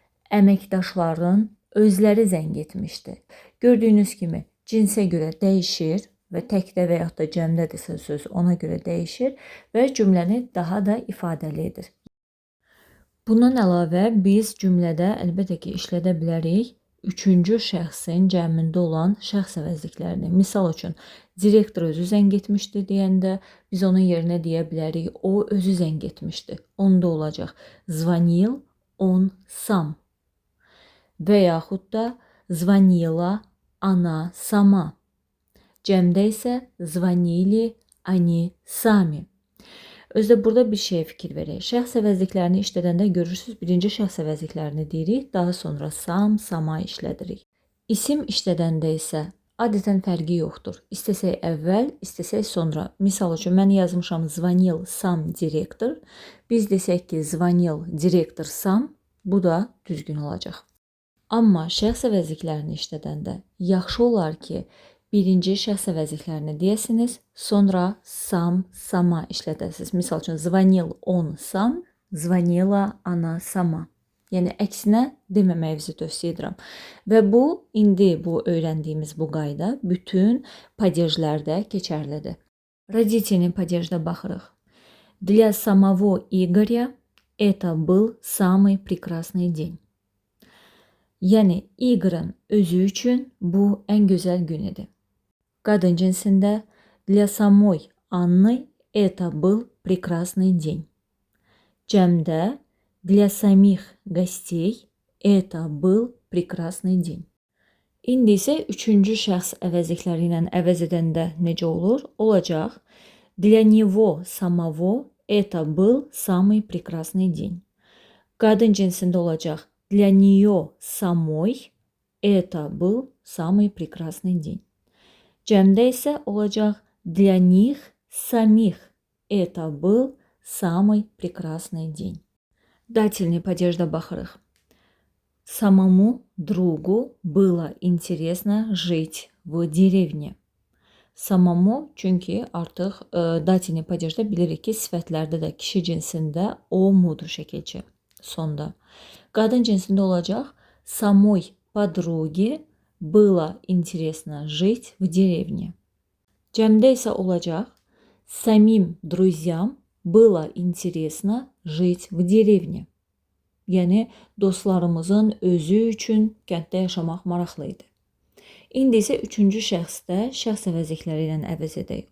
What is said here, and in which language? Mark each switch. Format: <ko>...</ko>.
<az>Əməkdaşların özləri zəng etmişdi. Gördüyünüz kimi cinsə görə dəyişir və təkdə və yaxud da cəmdədirsə söz ona görə dəyişir və cümləni daha da ifadəli edir. Bundan əlavə biz cümlədə əlbəttə ki işlədə bilərik üçüncü şəxsin cəmində olan şəxs əvəzliklərini. Misal üçün, direktor özü zəng etmişdi deyəndə biz onun yerinə deyə bilərik o özü zəng etmişdi. Onda olacaq</az> <ru>звонил он сам.</ru> <az>Və yaxud da</az> <ru>звонила она сама.</ru> <az>Cəmdə isə</az> <ru>звонили они сами.</ru> <az>Özdə burada bir şeyə fikir verək. Şəxs əvəzliklərini işlədəndə görürsünüz, birinci şəxs əvəzliklərini deyirik, daha sonra sam, sama işlədirik. İsim işlədəndə isə adətən fərqi yoxdur. İstəsək əvvəl, istəsək sonra. Misal üçün, mən yazmışam</az> <ru>звонил сам</ru> <az>direktor. Biz desək ki,</az> <ru>звонил</ru> <az>direktor сам, bu da düzgün olacaq. Amma şəxs əvəzliklərini işlədəndə yaxşı olar ki, birinci şəxs əvəzliklərini deyəsiniz, sonra sam, sama işlədəsiniz. Misal üçün,</az> <ru>звонил он сам, звонила она сама.</ru> <az>Yəni, əksinə deməməyinizi tövsiyə edirəm. Və bu, indi bu öyrəndiyimiz bu qayda bütün падежlərdə keçərlidir.</az> <ru>Родительный падежdə</ru> <az>baxırıq.</az> <ru>Для самого Игоря это был самый прекрасный день.</ru> <az>Yəni, Igor'ın özü üçün bu ən gözəl gün idi. Qadın cinsində</az> <ru>для самой Анны это был прекрасный день.</ru> <az>Cəmdə</az> <ru>для самих гостей это был прекрасный день.</ru> <az>İndi isə üçüncü şəxs əvəzlikləri ilə əvəz edəndə necə olur? Olacaq</az> <ru>для него самого это был самый прекрасный день.</ru> <az>Qadın cinsində olacaq</az> <ru>для нее самой это был самый прекрасный день.</ru> <az>Cəmdə isə olacaq</az> <ru>для них самих это был самый прекрасный день. Дательный падежdə</ru> <az>baxırıq.</az> <ru>Самому другу было интересно жить в деревне. Самому,</ru> <az>çünki artıq дательный падежdə bilirik ki, sifətlərdə də kişi cinsində o mudur şəkilçi sonda. Qadın cinsində olacaq</az> <ru>самой подруге было интересно жить в деревне.</ru> <az>Cəmdə isə olacaq</az> <ru>самим друзьям было интересно жить в деревне.</ru> <az>Yəni, dostlarımızın özü üçün kənddə yaşamaq maraqlı idi. İndi isə üçüncü şəxsdə şəxs əvəzlikləri ilə əvəz edək.</az>